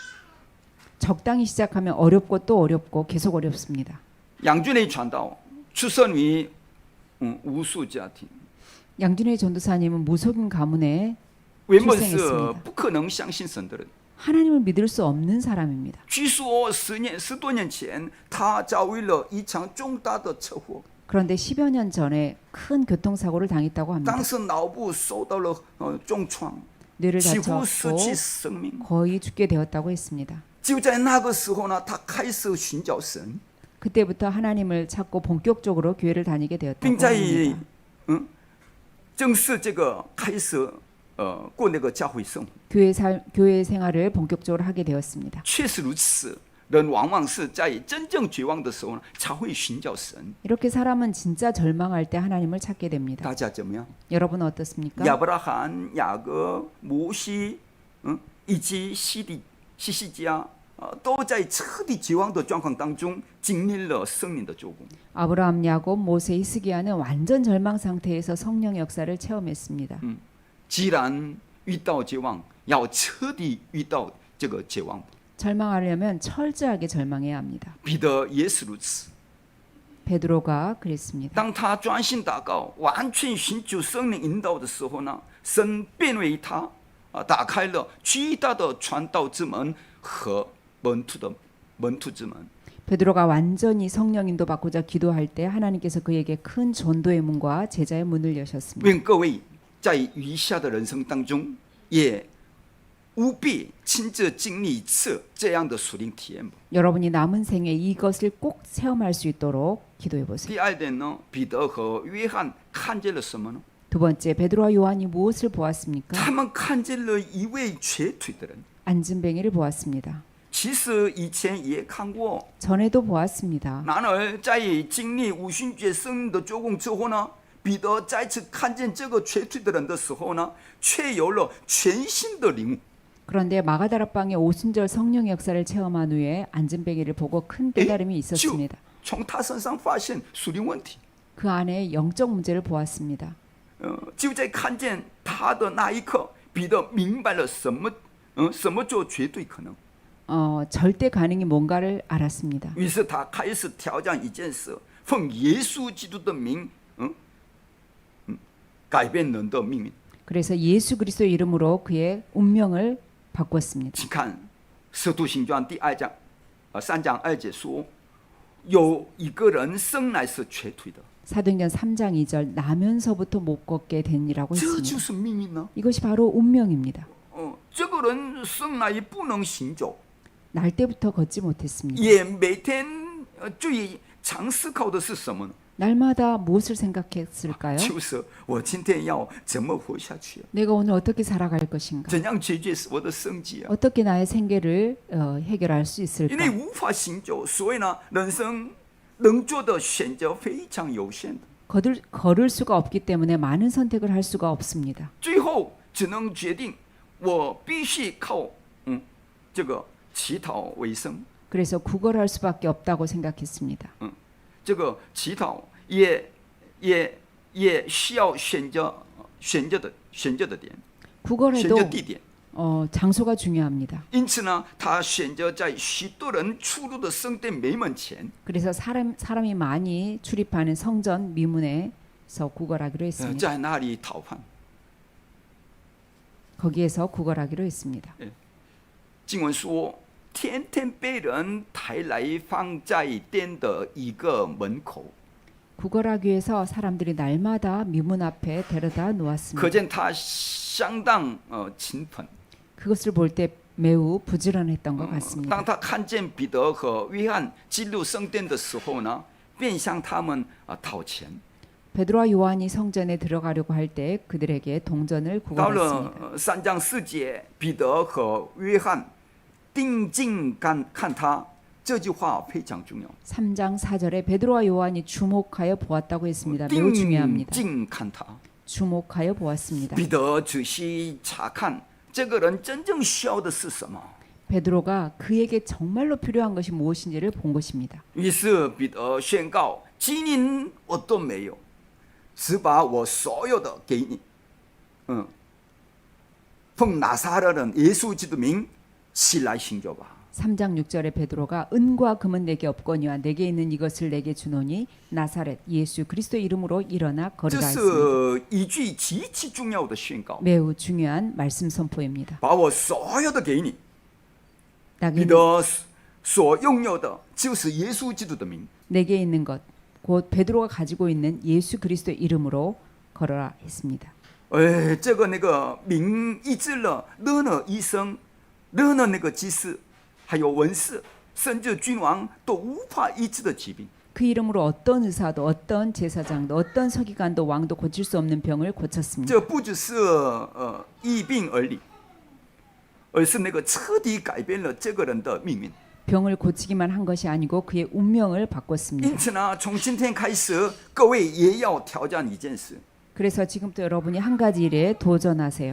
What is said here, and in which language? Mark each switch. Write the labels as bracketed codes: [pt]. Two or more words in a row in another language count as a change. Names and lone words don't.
[ko] 적당히 시작하면 어렵고 또 어렵고 계속 어렵습니다. [zh] 杨俊雷传道出生于无数家庭， [ko] 양준혜 전도사님은 무속인 가문에 [zh] 原本是 [ko] 출생했습니다. [zh] 不可能相信神的人。 [ko] 하나님을 믿을 수 없는 사람입니다. [zh] 据说10多年前，他遭遇了一场重大的车祸， [ko] 그런데 10여 년 전에 큰 교통사고를 당했다고 합니다. [zh] 当时脑部受到了重创， [ko] 뇌를 [zh] 几乎失 [ko] 다쳤고 [zh] 去生命。 [ko] 거의 죽게 되었다고 했습니다. [zh] 就在那个时候呢，他开始寻找神， [ko] 그때부터 하나님을 찾고 본격적으로 교회를 다니게 되었다고 [zh] 并在 [ko] 합니다. [zh] 正式这个开始过那个教会生活。 [ko] 교회 생활을 본격적으로 하게 되었습니다. [zh] 确实如此，人往往是在真正绝望的时候呢，才会寻找神。 [ko] 이렇게 사람은 진짜 절망할 때 하나님을 찾게 됩니다. [zh] 大家怎么样？ [ko] 여러분은 어떻습니까? [zh] 亚伯拉罕、雅各、摩西，以及西西家，都在彻底绝望的状况当中经历了圣灵的做工。 [ko] 아브라함, 야곱, 모세, 히스기야는 완전 절망 상태에서 성령 역사를 체험했습니다. [zh] 既然遇到绝望，要彻底遇到这个绝望。 [ko] 절망하려면 철저하게 절망해야 합니다. [zh] 彼得也是如此。 [ko] 베드로가 그랬습니다. [zh] 当他专心祷告、完全寻求圣灵引导的时候呢，神便为他打开了巨大的传道之门和门徒之门。 [ko] 베드로가 완전히 성령 인도 받고자 기도할 때 하나님께서 그에게 큰 전도의 문과 제자의 문을 여셨습니다. [zh] 愿各位在余下的人生当中，也务必亲自经历一次这样的属灵体验吧。 [ko] 여러분이 남은 생에 이것을 꼭 체험할 수 있도록 기도해 보세요. [zh] 第二点呢，彼得和约翰看见了什么呢？ [ko] 두 번째, 베드로와 요한이 무엇을 보았습니까? [zh] 他们看见了一位瘸腿的人。 [ko] 안진뱅이를 보았습니다. [zh] 其实以前也看过， [ko] 전에도 보았습니다. [zh] 然而在经历五旬节圣灵的做工之后呢，彼得再次看见这个瘸腿的人的时候呢，却有了全新的领悟。 [ko] 그런데 마가다락방의 오순절 성령 역사를 체험한 후에 안진뱅이를 보고 큰 깨달음이 있었습니다. [zh] 从他身上发现属灵问题， [ko] 그 안에 영적 문제를 보았습니다. [zh] 就在看见他的那一刻，彼得明白了什么做绝对可能。 [ko] 절대 가능이 뭔가를 알았습니다. [zh] 于是他开始挑战一件事，奉耶稣基督的名，改变人的命运。 [ko] 그래서 예수 그리스도 이름으로 그의 운명을 바꿨습니다. [zh] 请看《使徒行传》第3章2节说，有一个人生来是瘸腿的， [ko] 사도행전 3장 2절 나면서부터 못 걷게 된이라고 [zh] 这就 [ko] 했습니다. [zh] 是命运呢。 [ko] 이것이 바로 운명입니다. [zh] 这个人生来不能行走， [ko] 날 때부터 걷지 못했습니다. [zh] 也每天最常思考的是什么呢？ [ko] 날마다 무엇을 생각했을까요? [zh] 就是我今天要怎么活下去， [ko] 내가 오늘 어떻게 살아갈 것인가? [zh] 怎样解决我的生计啊？ [ko] 어떻게 나의 생계를 해결할 수 [zh] 因 [ko] 있을까? [zh] 为无法行走，所以呢，人生能做的选择非常有限的， [ko] 걸을 수가 없기 때문에 많은 선택을 할 수가 없습니다. [zh] 最后只能决定我必须靠这个乞讨为生。 [ko] 그래서 구걸할 수밖에 없다고 생각했습니다. [zh] 这个乞讨也需要选择的点， [ko] 구걸에도 [zh] 选择地点。 [ko] 장소가 중요합니다. [zh] 因此呢，他选择在许多人出入的圣殿门门前， [ko] 그래서 사람이 많이 출입하는 성전 미문에서 구걸하기로 했습니다. [zh] 在那里讨饭。 [ko] 거기에서 구걸하기로 했습니다. [zh] 经文说，天天被人抬来放在殿的一个门口， [ko] 구걸하기 위해서 사람들이 날마다 미문 앞에 데려다 [zh] 可 [ko] 놓았습니다. [zh] 见他相当勤奋。 [ko] 그것을 볼 때 매우 부지런했던 것 [zh] 当 [ko] 같습니다. [zh] 他看见彼得和约翰进入圣殿的时候呢，便向他们讨钱。 [ko] 베드로와 요한이 성전에 들어가려고 할 때 그들에게 동전을 [zh] 到 [ko] 구걸했습니다. [zh] 了3章4节，彼得和约翰定睛看他，这句话非常重要。 [ko] 3장 4절에 베드로와 요한이 주목하여 보았다고 했습니다. 매우 중요합니다. [zh] 定睛看他， [ko] 주목하여 보았습니다. [zh] 彼得仔细查看这个人真正需要的是什么。 [ko] 베드로가 그에게 정말로 필요한 것이 무엇인지를 본 것입니다. [zh] 于是彼得宣告：“金银我都没有，只把我所有的给你。奉拿撒勒人耶稣基督名起来行走吧。” [ko] 3장 6절에 베드로가 은과 금은 내게 없거니와 내게 있는 이것을 내게 주노니 나사렛 예수 그리스도의 이름으로 일어나 [zh] 这 [ko] 걸으라 했습니다. [zh] 是一句极其重要的宣告。 [ko] 매우 중요한 말씀 선포입니다. [zh] 把我所有的给你，彼 [ko] 나게, [zh] 得所拥有的就是耶稣基督的名。 [ko] 내게 있는 것, 곧 베드로가 가지고 있는 예수 그리스도의 이름으로 걸어라 했습니다. [zh] 这个那个名医治了任何医生、任何那个祭司，还有文士，甚至君王都无法医治的疾病。 [ko] 그 이름으로 어떤 의사도 어떤 제사장도 어떤 서기관도 왕도 고칠 수 없는 병을 고쳤습니다. [zh] 这不只是医病而已，而是那个彻底改变了这个人的命运。 [ko] 병을 고치기만 한 것이 아니고 그의 운명을 [zh] 因 [ko] 바꿨습니다. [zh] 此呢，从今天开始，各位也要挑战一件事： [ko] 그래서 지금부터 여러분이 한 가지 일에 도전하세요.